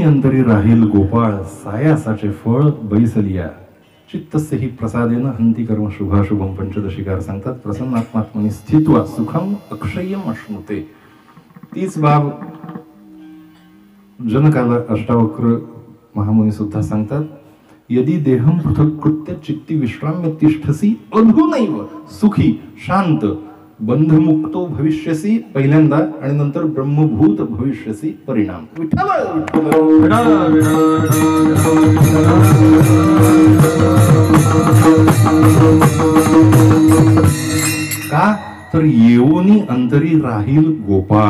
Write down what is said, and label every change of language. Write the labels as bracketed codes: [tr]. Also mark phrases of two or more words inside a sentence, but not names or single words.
[mr] अंतरी राहील गोपाळ सायासाचे फळ बैसलिया [sa] चित्तस्यहि प्रसादेन हंती कर्म शुभाशुभम [mr] पंचदशिकार सांगतात. [sa] प्रसन्नात्मात्मनि स्थित्वा सुखम अक्षय्यम अश्नुते. [mr] तीच बाब जनकाला अष्टावक्र महामुनी सुद्धा सांगतात. [sa] यदि देहम पृथक कृत्य चित्ती विश्राम्य तिष्ठसी अधुनैव सुखी शांत बंधमुक्तो भविष्यसी [mr] पहिल्यांदा आणि नंतर [sa] ब्रह्मभूत भविष्यसी परिणाम. [mr] का तर येऊनी अंतरी राहील गोपाळ.